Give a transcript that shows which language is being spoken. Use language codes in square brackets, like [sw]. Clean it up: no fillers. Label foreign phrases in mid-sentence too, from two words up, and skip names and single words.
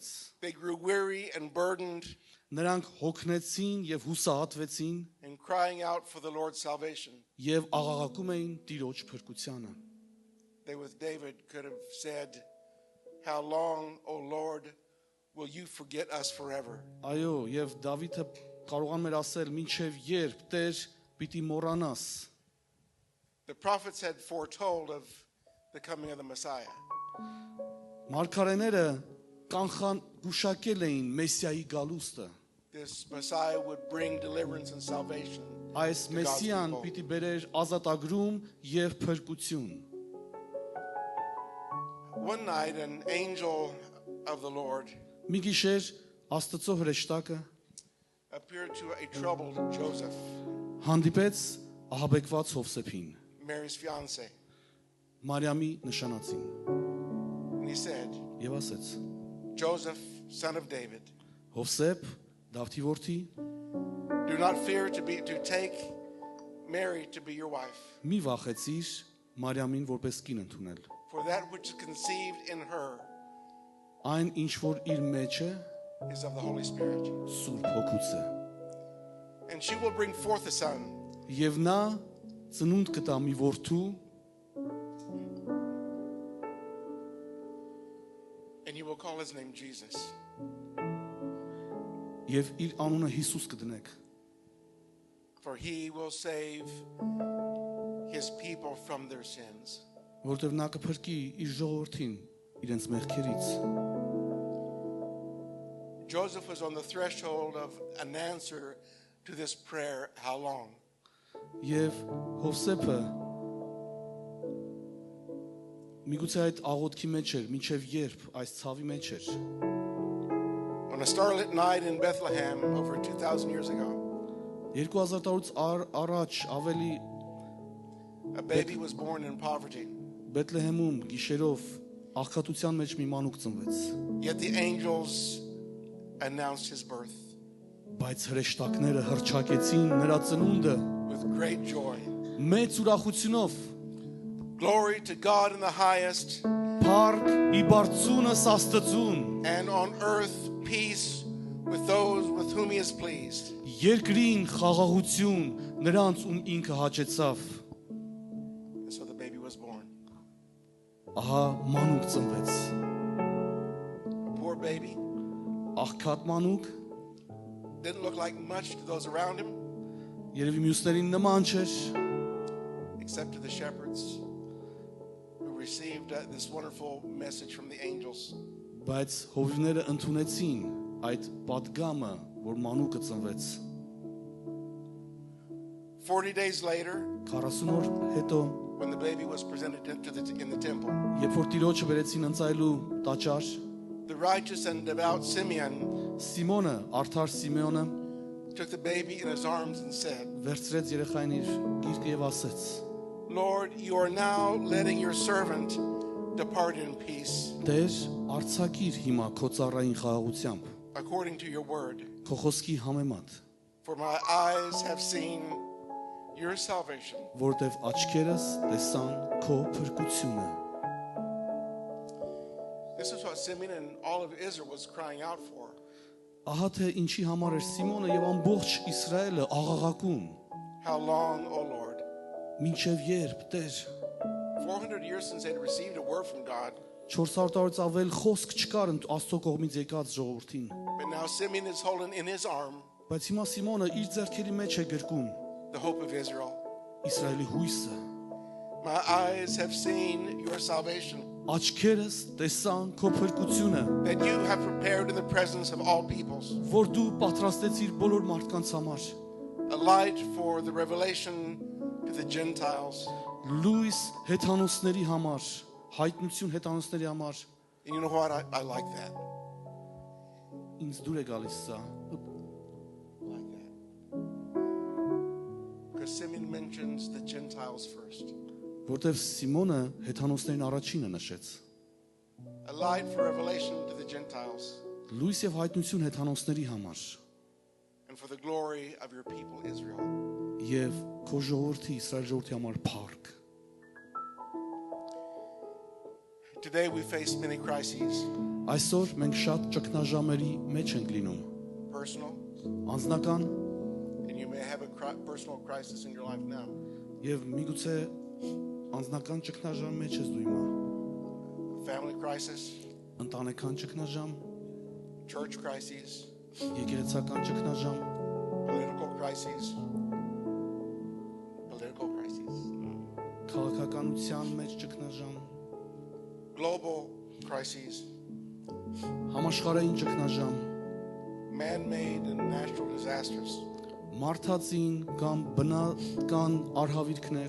[en] They grew weary and burdened [hy] Նրանք հոգնեցին եւ հուսահատվեցին [en] and crying out for the Lord's salvation. [hy] եւ աղաղակում էին Տիրոջ փրկությանը։ [en] They with David could have said, "How long, O Lord, will you forget us forever?" [hy] Այո, եւ Դավիթը կարողանում էր ասել. «Մինչեւ երբ Տեր պիտի մոռանաս»։ [en] The prophets had foretold of the coming of the Messiah. [hy] Մարգարեները կանխան գուշակել էին Մեսիայի գալուստը։ [en] This Messiah would bring deliverance and salvation. [hy] Այս Մեսիան պիտի բերեր ազատագրում եւ փրկություն։ [en] One night, an angel of the Lord [hy] Մի գիշեր Աստծո հրեշտակը [en] appeared to a troubled Joseph, [hy] հանդիպեց ահաբեկված Հովսեփին, [en] Mary's fiancé, [hy] Մարիամի նշանածին, [en] and he said, [hy] եւ ասեց. [en] "Joseph, son of David, [hy] Հովսեփ, Դավթի որդի, [en] do not fear to take Mary to be your wife, [hy] մի վախեցիր Մարիամին որպես կին ընդունել։ [en] for that which is conceived in her [hy] Այն ինչ որ իր մեջ է, [en] is of the Holy Spirit, [hy] Սուրբ Հոգուց է։ [en] and she will bring forth a son, [hy] Եվ նա ծնունդ կտա մի որդու, [en] and you will call his name Jesus, [hy] եւ իր անունը Հիսուս կդնեք, [en] for he will save his people from their sins." [hy] որտեղ նա կփրկի իր ժողովրդին իրենց մեղքերից։ [en] Joseph was on the threshold of an answer to this prayer, "How long?" [hy] Եվ Հովսեփը միգուցե այդ աղոթքի մեջ էր, մինչև երբ այս ցավի մեջ էր։ [en] On a starlit night in Bethlehem over 2,000 years ago, [hy] 2000 տարուց առաջ ավելի [en] a baby was born in poverty. [hy] Բեթլեհեմում գիշերով աղքատության մեջ մի մանուկ ծնվեց, [en] Yet the angels announced his birth [hy] բայց հրեշտակները հռչակեցին նրա ծնունդը [en] with great joy. [hy] մեծ ուրախությունով։ [en] Glory to God in the highest, [hy] Փառք ի բարձունս Աստծուն, [en] and on earth peace with those with whom he is pleased. [hy] երկրին խաղաղություն նրանց ում ինքը հաճեցավ։ [en] And so the baby was born. [hy] Ահա մանուկ ծնվեց, [en] A poor baby, [hy] աղքատ մանուկ, [en] didn't look like much to those around him, [hy] երևի մյուսներին նման չէր, [en] except to the shepherds who received this wonderful message from the angels. [hy] բայց հովիվները ընդունեցին այդ պատգամը, որ մանուկը ծնվեց։ [en] 40 days later, [hy] 40 օր հետո, [en] when the baby was presented in the temple, [hy] երբ որ Տիրոջը վերեցին ընծայելու տաճար, [en] the righteous and devout Simeon [hy] Սիմոնը, արդար Սիմեոնը [en] took the baby in his arms and said, [hy] վերցրեց երեխային իր գիրկը եւ ասեց. [en] Lord, you are now letting your servant depart in peace, [hy] Տեր, արցակիր հիմա քո ծառային խաղաղությամբ, [en] according to your word. [hy] քո խոսքի համեմատ, [en] For my eyes have seen your salvation. [hy] որտեվ աչքերս տեսան քո փրկությունը։ [en] This is what Simeon and all of Israel was crying out for. [hy] Ահա թե ինչի համար էր Սիմոնը եւ ամբողջ Իսրայելը աղաղակում. [en] How long, O Lord? [hy] Մինչև երբ, Տեր, [en] 400 years since they had received a word from God, [hy] 400 տարուց ավել խոսք չկար Աստծո կողմից եկած ժողովրդին։ [en] but now Simeon is holding in his arm [hy] Բայց հիմա Սիմոնը իր ձեռքերի մեջ է գրկում [en] the hope of Israel. [hy] Իսրայելի հույսը։ [en] My eyes have seen your salvation, [hy] Աչքերս տեսան քո փրկությունը, [en] that you have prepared in the presence of all peoples, [hy] որ դու պատրաստեցիր բոլոր մարդկանց համար։ [en] a light for the revelation to the Gentiles. [hy] Լույս հեթանոսների համար, հայտնություն հեթանոսների համար։ [en] And you know what? I like that. [hy] Ինձ դուր է գալիս սա։ [en] I like that. Because Simeon mentions the Gentiles first. [hy] Որտեվ Սիմոնը հեթանոսներին առաջինը նշեց։ [en] A light for revelation to the Gentiles [hy] Լույս եւ հայտնություն հեթանոսների համար [en] and for the glory of your people Israel. [hy] եւ քո ժողովրդի Իսրայել ժողովրդի համար փառք։ [en] Today we face many crises, [hy] Այսօր մենք շատ ճգնաժամերի մեջ ենք լինում։ [en] personal, [hy] Անձնական [en] and you may have a personal crisis in your life now. [hy] եւ միգուցե անձնական ճգնաժամ մեջ ես դու հիմա։ [en] Family crisis, [hy] Ընտանեկան ճգնաժամ, [en] church crises, [hy] եկեղեցական ճգնաժամ, [en] political crises. Political crises. [hy] քաղաքականության մեջ ճգնաժամ, [en] Global crises, [hy] համաշխարհային ճգնաժամ, [en] man-made and natural disasters. [hy] մարդածին կամ բնական արհավիրքներ,